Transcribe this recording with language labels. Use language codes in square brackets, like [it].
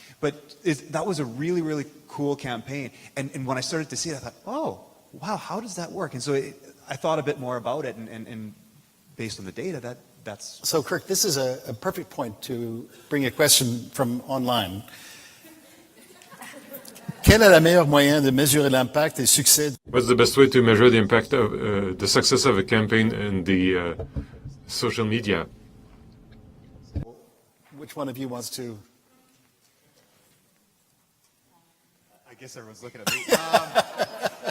[en] But that was a really, really cool campaign. And when I started to see it, I thought, oh, wow, how does that work? And so I thought a bit more about it, and based on the data, that's... So, Kirk, this is a perfect point to bring a question from online. [fr] Quel est le meilleur moyen de mesurer l'impact et succès? [en] What's the best way to measure the impact of the success of a campaign in the social media? Which one of you wants to? I guess everyone's looking at me.